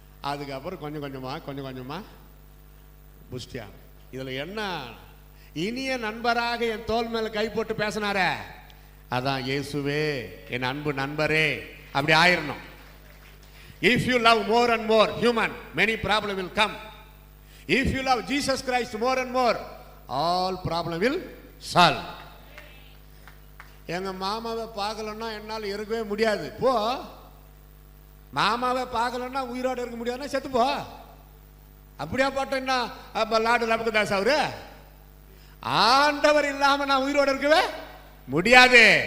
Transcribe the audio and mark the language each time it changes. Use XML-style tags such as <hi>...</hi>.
<ta>அதுக்கப்புறம் கொஞ்சம் கொஞ்சமாக புஷ்டியா. இதில் என்ன, இனிய நண்பராக என் தோல் மேலே கை போட்டு பேசினார, அதான் இயேசுவே என் அன்பு நண்பரே அப்படி ஆயிரணும்.</ta> <en>If you love more and more human, many problem will come. If you love Jesus Christ more and more, all problem will solve.</en> <ta>எங்க மாமாவை பார்க்கலன்னா என்னால் இருக்கவே முடியாது. போ, மாமாவை பார்க்கலன்னா உயிரோடு இருக்க முடியாதுன்னா செத்து போ. அப்படியா போட்டேன்னா லாடு லபக்குதாஸ் அவரு ஆண்டவர் இல்லாம நான் உயிரோடு இருக்கவே முடியாது.</ta>